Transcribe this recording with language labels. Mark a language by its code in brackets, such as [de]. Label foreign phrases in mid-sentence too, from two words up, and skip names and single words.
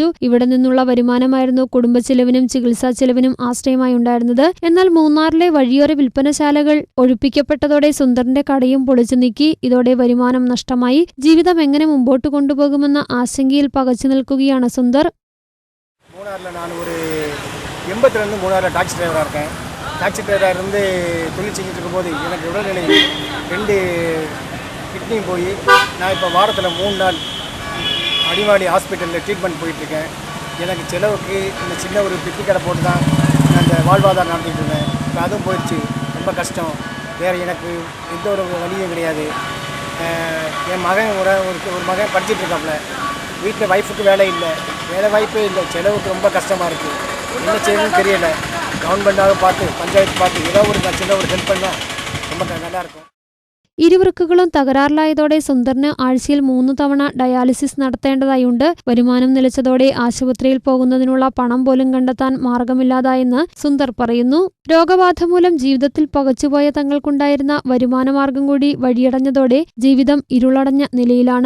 [ml] ഇവിടെ നിന്നുള്ള വരുമാനമായിരുന്നു കുടുംബച്ചെലവിനും ചികിത്സാ ചെലവിനും ആശ്രയമായി ഉണ്ടായിരുന്നത്. എന്നാൽ മൂന്നാറിലെ വഴിയോര വിൽപ്പനശാലകൾ ഒഴിപ്പിക്കപ്പെട്ടതോടെ സുന്ദറിന്റെ കടയും പൊളിച്ചു നീക്കി. ഇതോടെ വരുമാനം നഷ്ടമായി. ജീവിതം എങ്ങനെ മുമ്പോട്ട് കൊണ്ടുപോകുമെന്ന ആശങ്കയിൽ പകച്ചു നിൽക്കുകയാണ് സുന്ദർ. [ta] டாக்ஸி டிரைவராக இருந்து தொழில் செஞ்சுட்டு இருக்கும்போது எனக்கு உடல்நிலை 2 கிட்னியும் போய் நான் இப்போ வாரத்தில் 3 நாள் அடிவாடி ஹாஸ்பிட்டலில் ட்ரீட்மெண்ட் போயிட்டுருக்கேன். எனக்கு செலவுக்கு இந்த சின்ன ஒரு பித்தி கடை போட்டு தான் நான் அந்த வாழ்வாதாரம் நடத்திட்டு இருந்தேன். இப்போ அதுவும் போயிடுச்சு. ரொம்ப கஷ்டம். வேறு எனக்கு எந்த ஒரு வழியும் கிடையாது. என் மகன் ஒரு மகன் படிச்சுட்டு இருக்காப்புல. வீட்டில் ஒய்ஃபுக்கு வேலை வாய்ப்பே இல்லை. செலவுக்கு ரொம்ப கஷ்டமாக இருக்குது. என்ன செய்யணும்னு தெரியலை. கவர்மெண்டாக பார்த்து பஞ்சாயத்து பார்த்து ஏதோ ஒரு சின்ன ஒரு ஹெல்ப் பண்ணால் ரொம்ப நல்லா இருக்கும். [ml] ഇരുവൃക്കുകളും തകരാറിലായതോടെ സുന്ദറിന് ആഴ്ചയിൽ 3 തവണ ഡയാലിസിസ് നടത്തേണ്ടതായുണ്ട്. വരുമാനം നിലച്ചതോടെ ആശുപത്രിയിൽ പോകുന്നതിനുള്ള പണം പോലും കണ്ടെത്താൻ മാർഗമില്ലാതായെന്ന് സുന്ദർ പറയുന്നു. രോഗബാധ മൂലം ജീവിതത്തിൽ പകച്ചുപോയ തങ്ങൾക്കുണ്ടായിരുന്ന വരുമാനമാർഗം കൂടി വഴിയടഞ്ഞതോടെ ജീവിതം ഇരുളടഞ്ഞ നിലയിലാണ്.